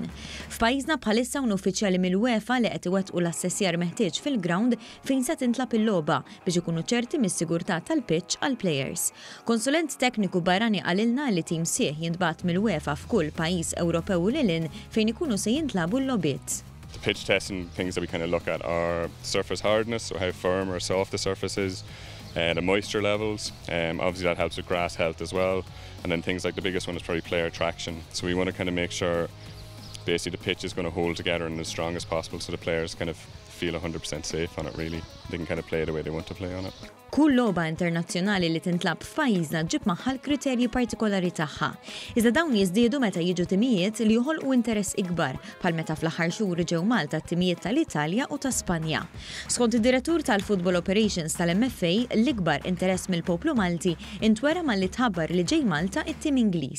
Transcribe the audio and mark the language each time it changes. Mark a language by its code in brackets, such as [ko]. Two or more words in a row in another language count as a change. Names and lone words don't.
[mt] F'pajjiżna bħalissa un uffiċjali mill-UEFA li qed iwettqu l-assessjar meħtieġ fil-ground fejn se tintlab il-logħba biex ikunu ċerti mis-sigurtà tal-pitch għall-plejers. Konsulent tekniku barrani qalilna li tim sieħ jintbagħat mill-UEFA f'kull pajjiż Ewropew lilin fejn ikunu se jintlabu l-logħbiet. [en] The pitch tests and things that we kind of look at are surface hardness, so how firm or soft the surface is, the moisture levels. Obviously that helps with grass health as well. And then things like the biggest one is probably player traction. So we want to kind of make sure basically the pitch is going to hold together and as strong as possible so the players kind of feel 100% safe on it really. They can kind of play the way they want to play on it. [mt] Kull logħba internazzjonali li tintlab f'pajjiżna ġib magħha l-kriterji partikolari tagħha. Iżda dawn jiżdiedu meta jiġu timijiet li joħolqu interess ikbar bħal meta fl-aħħar xhur ġew Malta t-timijiet tal-Italja u ta' Spanja. Skont id-Direttur tal- [en] Football Operations [mt] tal-MFA, l-ikbar interess mill-poplu Malti intwera malli tħabbar li ġej Malta it-tim Ingliż.